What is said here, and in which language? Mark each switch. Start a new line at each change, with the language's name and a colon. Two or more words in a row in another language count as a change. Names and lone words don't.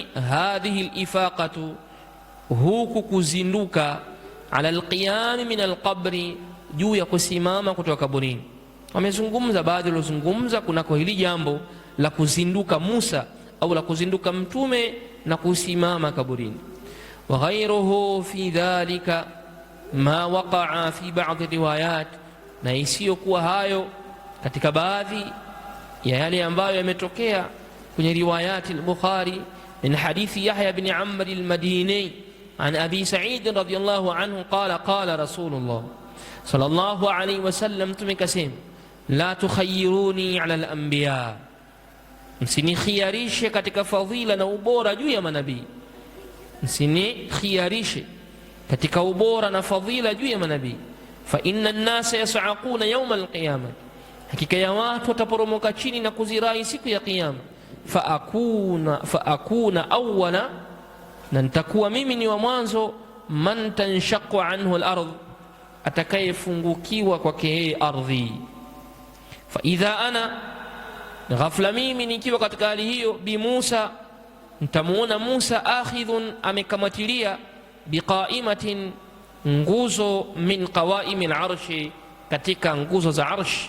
Arabic: هذه الإفاقة,
Swahili: huku kuzinduka,
Arabic: على القيام من القبر,
Swahili: juu ya kusimama kutoka kaburini. Wamezungumza baadhi waliozungumza kunako hili jambo la kuzinduka Musa au la kuzinduka mtume na kusimama kaburini.
Arabic: وغيره في ذلك ما وقع في بعض روايات,
Swahili: na isiyokuwa hayo katika baadhi ya yale ambayo yametokea kwenye
Arabic: رواية البخاري من حديث يحيى بن عمرو المديني عن أبي سعيد رضي الله عنه قال قال رسول الله صلى الله عليه وسلم,
Swahili: tumekasema
Arabic: لا تخيروني على الأنبياء,
Swahili: msinikhiyarishe katika fadhila na ubora juu ya manabii, msinikhiyarishe katika ubora na fadhila juu ya manabii.
Arabic: فإن الناس يصعقون يوم القيامة,
Swahili: hakika ya watu wataporomoka chini na kuzirai siku ya kiyama.
Arabic: فأكون أول,
Swahili: na nitakuwa mimi ni wa mwanzo,
Arabic: من تنشق عنه الأرض,
Swahili: atakayefungukiwa kwake yeye ardhi.
Arabic: فإذا أنا,
Swahili: ghafla mimi nikiwa katika hali hiyo,
Arabic: بموسى,
Swahili: nitamuona Musa akhidhun, amekamatilia, biqaimatin, nguzo,
Arabic: من قوائم العرش,
Swahili: katika nguzo za arsh.